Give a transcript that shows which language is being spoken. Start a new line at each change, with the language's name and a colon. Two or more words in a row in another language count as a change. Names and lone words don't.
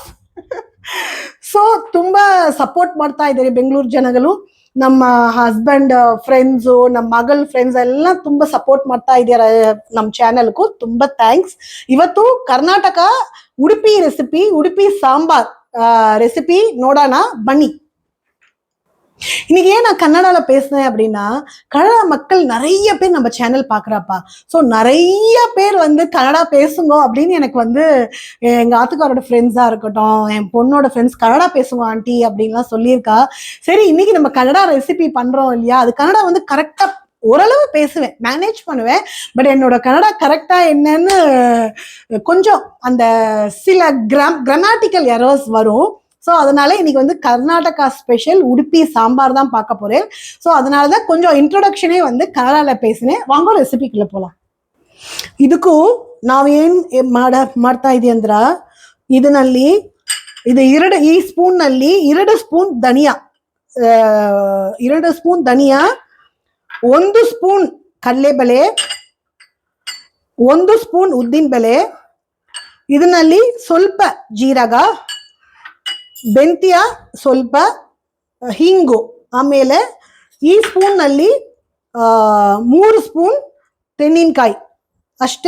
Kannada: ಸೊ ತುಂಬಾ ಸಪೋರ್ಟ್ ಮಾಡ್ತಾ ಇದ್ದಾರೆ ಬೆಂಗಳೂರು ಜನಗಳು. ನಮ್ಮ ಹಸ್ಬೆಂಡ್ ಫ್ರೆಂಡ್ಸು, ನಮ್ಮ ಮಗಳ ಫ್ರೆಂಡ್ಸ್ ಎಲ್ಲ ತುಂಬಾ ಸಪೋರ್ಟ್ ಮಾಡ್ತಾ ಇದ್ದಾರೆ ನಮ್ಮ ಚಾನೆಲ್ಗೂ. ತುಂಬಾ ಥ್ಯಾಂಕ್ಸ್. ಇವತ್ತು ಕರ್ನಾಟಕ ಉಡುಪಿ ಸಾಂಬಾರ್ ರೆಸಿಪಿ ನೋಡೋಣ ಬನ್ನಿ.
Tamil: இன்னைக்கு ஏன் நான் கன்னடால பேசுனேன் அப்படின்னா, கன்னடா மக்கள் நிறைய பேர் நம்ம சேனல் பாக்குறாப்பா. ஸோ நிறைய பேர் வந்து கன்னடா பேசுங்க அப்படின்னு எனக்கு வந்து எங்க ஆத்துக்காரோட ஃப்ரெண்ட்ஸா இருக்கட்டும், என் பொண்ணோட ஃப்ரெண்ட்ஸ் கன்னடா பேசுங்க ஆண்டி அப்படின்லாம் சொல்லியிருக்கா. சரி, இன்னைக்கு நம்ம கன்னடா ரெசிபி பண்றோம் இல்லையா, அது கன்னடா வந்து கரெக்டா ஓரளவு பேசுவேன், மேனேஜ் பண்ணுவேன். பட் என்னோட கன்னடா கரெக்டா என்னன்னு கொஞ்சம் அந்த சில
English: grammatical errors
Tamil: வரும். ஸோ அதனால இன்னைக்கு வந்து கர்நாடகா ஸ்பெஷல் உடுப்பி சாம்பார் தான் பார்க்க போறேன். ஸோ அதனாலதான் கொஞ்சம் இன்ட்ரொடக்ஷனே வந்து கன்னடால பேசினேன். வாங்க ರೆಸಿಪಿಗೆ போலாம்.
Kannada: ಇದಕ್ಕೂ ನಾವೇನ್ ಮಾಡ್ತಾ ಇದೀವಿ ಅಂದ್ರ, ಈ ಸ್ಪೂನ್ ನಲ್ಲಿ 2 ಸ್ಪೂನ್ ಧನಿಯಾ, 2 ಸ್ಪೂನ್ ಧನಿಯಾ, 1 ಸ್ಪೂನ್ ಕಡಲೆಬೇಳೆ, 1 ಸ್ಪೂನ್ ಉದ್ದಿನಬೇಳೆ, ಇದರಲ್ಲಿ ಸ್ವಲ್ಪ ಜೀರಗ, ಬೆಂತಿಯ ಸ್ವಲ್ಪ, ಹಿಂಗು, ಆಮೇಲೆ ಈ ಸ್ಪೂನ್ ನಲ್ಲಿ 3 ಸ್ಪೂನ್ ತೆಂಗಿನಕಾಯಿ ಅಷ್ಟೇ.